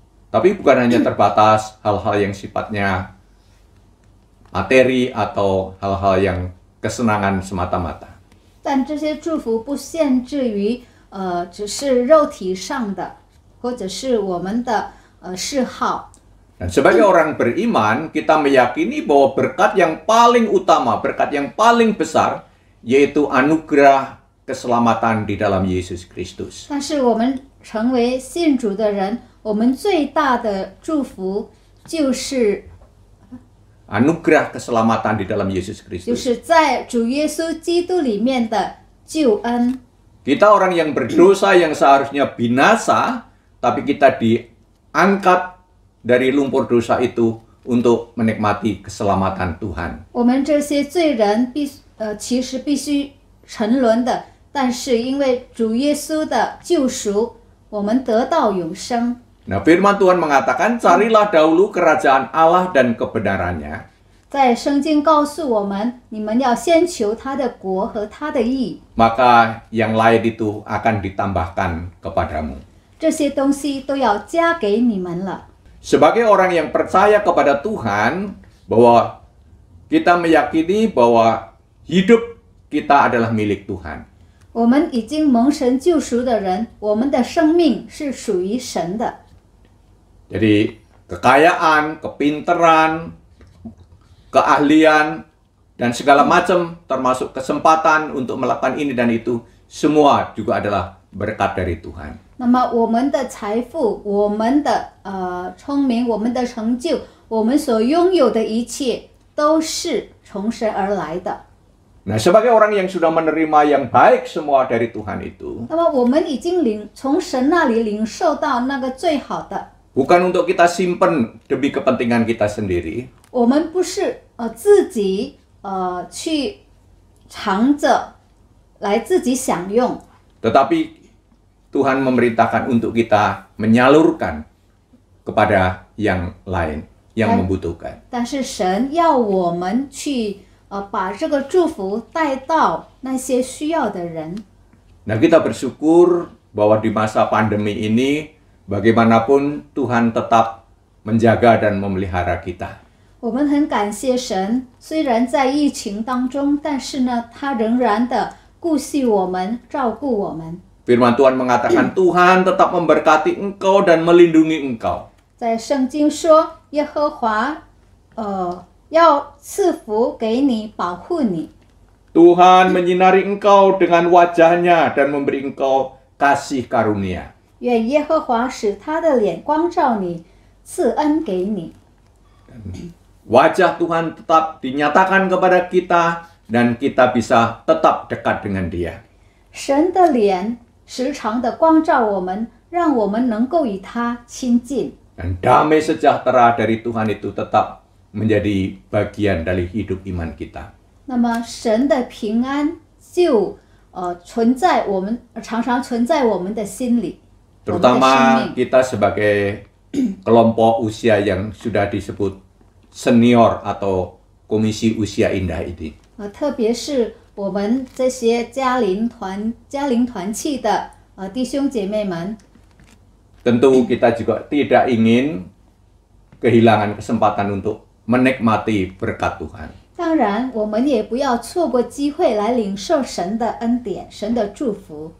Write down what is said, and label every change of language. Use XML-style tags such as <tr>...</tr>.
<id>Tapi bukan hanya terbatas hal-hal yang sifatnya materi atau hal-hal yang kesenangan semata-mata.</id> <zh>但这些祝福不限制于只是肉体上的，或者是我们的嗜好。</zh> <id>Dan sebagai orang beriman, kita meyakini bahwa berkat yang paling utama, berkat yang paling besar, yaitu anugerah keselamatan di dalam Yesus Kristus.</id> <zh>但是我们成为信主的人，我们最大的祝福就是</zh> <id>Anugerah keselamatan di dalam Yesus</id> <zh>就</zh> <id>Kristus.</id> <zh>是在主耶稣基督里面的救恩。</zh> <id>Kita orang yang berdosa yang seharusnya binasa, tapi kita diangkat dari lumpur dosa itu untuk menikmati keselamatan Tuhan.</id> <zh>我们这些罪人其实必须沉沦的，但是因为主耶稣的救赎，我们得到永生。</zh> <id>Nah, firman Tuhan mengatakan, carilah dahulu kerajaan Allah dan kebenarannya.</id> <zh>在圣经告诉我们，你们要先求他的国和他的义，</zh> <id>Maka yang lain itu akan ditambahkan kepadamu.</id> <zh>这些东西都要加给你们了。</zh> <id>Sebagai orang yang percaya kepada Tuhan, bahwa kita meyakini bahwa hidup kita adalah milik Tuhan.</id> <zh>我们已经蒙神救赎的人，我们的生命是属于神的。</zh> <id>Jadi kekayaan, kepinteran, keahlian, dan segala macam termasuk kesempatan untuk melakukan ini dan itu, semua juga adalah berkat dari Tuhan.</id> <zh>那么我们的财富、我们的聪明、我们的成就、我们所拥有的一切，都是从神而来的。</zh> <id>Nah, sebagai orang yang sudah menerima yang baik semua dari Tuhan itu,</id> <zh>那么我们已经从神那里领受到那个最好的，</zh> <id>bukan untuk kita simpen demi kepentingan kita sendiri,</id> <zh>我们不是自己去藏着来自己享用，</zh> <id>tetapi Tuhan memerintahkan untuk kita menyalurkan kepada yang lain, yang membutuhkan.</id> <zh>但是神要我们去把这个祝福带到那些需要的人。</zh> <id>Nah, kita bersyukur bahwa di masa pandemi ini bagaimanapun Tuhan tetap menjaga dan memelihara kita.</id> <zh>我们很感谢神，虽然在疫情当中，但是呢，他仍然的顾惜我们，照顾我们。</zh> <id>Firman Tuhan mengatakan Tuhan tetap memberkati engkau dan melindungi engkau.</id> <zh>在圣经说，耶和华要赐福给你，保护你。</zh> <id>Tuhan menyinari engkau dengan wajahnya dan memberi engkau kasih karunia.</id> <zh>愿耶和华使他的脸光照你，赐恩给你。</zh> <id>Wajah Tuhan tetap dinyatakan kepada kita dan kita bisa tetap dekat dengan Dia.</id> <zh>神的脸时常的光照我们，让我们能够与他亲近。</zh> <id>Dan damai sejahtera dari Tuhan itu tetap menjadi bagian dari hidup iman kita.</id> <zh>那么神的平安就常常存在我们的心里。</zh> <id>Terutama kita sebagai kelompok usia yang sudah disebut senior atau komisi usia indah ini.</id> <zh>特别是我们这些家龄团契的弟兄姐妹们，</zh> <id>Tentu kita juga tidak ingin kehilangan kesempatan untuk menikmati berkat Tuhan.</id> <zh>当然我们也不要错过机会来领受神的恩典、神的祝福。</zh>